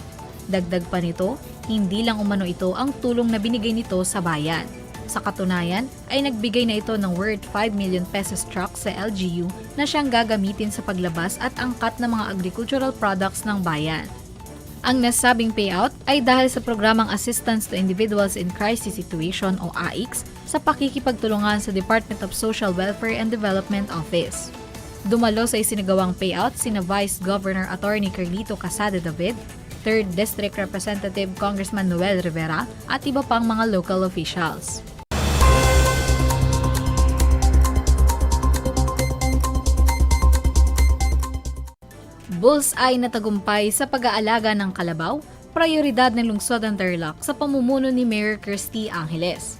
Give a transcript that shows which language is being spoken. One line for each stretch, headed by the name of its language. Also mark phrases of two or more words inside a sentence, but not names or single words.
Filipino: Dagdag pa nito, hindi lang umano ito ang tulong na binigay nito sa bayan. Sa katunayan, ay nagbigay na ito ng
English: worth 5 million pesos truck
Filipino: sa LGU na siyang gagamitin sa paglabas at angkat ng mga
English: agricultural products
Filipino: ng bayan. Ang nasabing payout ay dahil sa programang Assistance to Individuals in Crisis Situation o AICS sa pakikipagtulungan sa Department of Social Welfare and Development Office. Dumalo sa isinagawang payout sina Vice Governor Attorney Carlito Casada David, 3rd District Representative Congressman Noel Rivera at iba pang mga
English: local officials.
Filipino: Bullseye na tagumpay sa pag-aalaga ng kalabaw, prioridad ng lungsod ng Tarlac sa pamumuno ni Mayor Kirsty Angeles.